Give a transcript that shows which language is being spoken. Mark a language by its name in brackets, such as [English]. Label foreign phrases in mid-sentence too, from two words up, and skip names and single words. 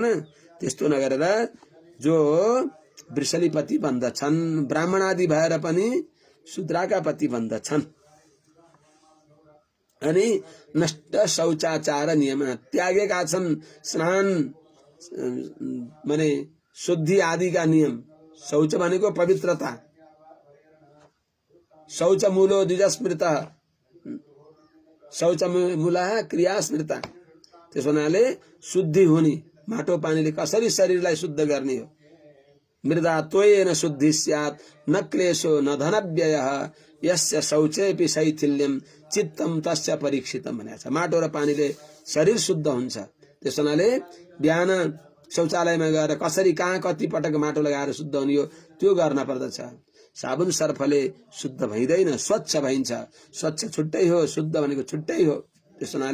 [Nepali] त्यस्तो नगरेर जो वृषलीपति भन्दछन्, ब्राह्मण आदि भएर पनि शूद्राका पति भन्दछन्। अनि नष्ट शौचाचार नियम त्यागेका छन्, स्नान माने शुद्धि आदिका नियम। शौच भनेको पवित्रता, [Sanskrit] शौच मूलो द्विजस्मृत, शौच मूला क्रिया स्मृता। [Nepali] त्यसो हुनाले शुद्धि हुने, माटो पानीले कसरी शरीरलाई शुद्ध गर्ने हो। [Sanskrit] मृदा त्वयेन शुद्धि स्यात् न क्लेशो न धनव्ययः यस्य शौचेपि शैथिल्यम चित्तम तस्य परीक्षितम [Nepali] भनेको छ। माटो र पानीले शरीर शुद्ध हुन्छ। त्यसो हुनाले बिहान शौचालयमा गएर कसरी कहाँ कति पटक माटो लगाएर शुद्ध हुने हो त्यो गर्न पर्दछ। साबुन सर्फले शुद्ध भइदैन, स्वच्छ भइन्छ। स्वच्छ छुट्टै हो, शुद्ध भनेको छुट्टै हो।